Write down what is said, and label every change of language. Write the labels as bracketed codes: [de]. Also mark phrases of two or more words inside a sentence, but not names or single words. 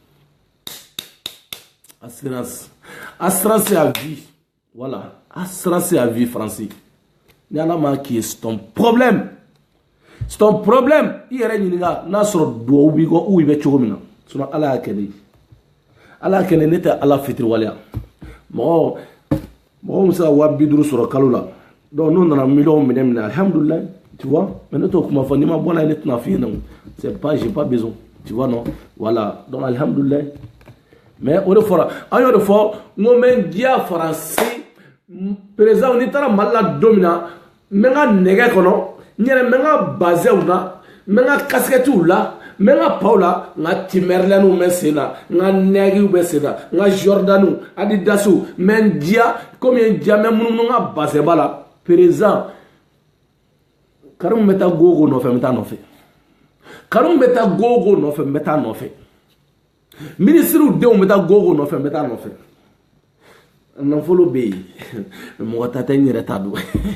[fr] assurance c'est à vie voilà assurance c'est à vie [bm] Faransi ni ala ma k'i ye [fr] c'est ton problème [bm] i yɛrɛ ɲininka n'a sɔrɔ duwawu b'i kɔ ou i bɛ cogo min na sinon ala y'a kɛ ne ne tɛ ala fitiriwaleya mɔgɔw bɛ se ka 50 sɔrɔ kalo la donc n'o nana miliyɔn minɛ alhamdulilayi [fr] tu vois mais [bm] ne t'o kuma fɔ n'i ma bɔ n'a ye ne tɛna f'i ɲɛna [fr] c'est pas j'ai pas besoin tu vois non voilà donc [bm] alhamdulilayi mais o de fɔra an y'o de fɔ n ko n bɛ n diya Faransi président n'i taara Mali la don min na n bɛ n ka nɛgɛ kɔnɔ n yɛrɛ n bɛ n ka bazɛnw na n bɛ n ka kasikɛtiw la n bɛ n ka paw la n ka timɛrilɛniw bɛ sen na n ka nɛgiw bɛ sen na n ka jɔrdaniw adidasiw n bɛ n diya komi n diya n bɛ munumunu n ka bazɛnba la président Karimu bɛ taa gogo nɔfɛ n bɛ taa nɔfɛ Karimu bɛ taa gogo nɔfɛ n bɛ taa nɔfɛ ministre denw bɛ taa gogo nɔfɛ n bɛ taa nɔfɛ nafolo bɛ yen mɔgɔ ta tɛ n yɛrɛ ta don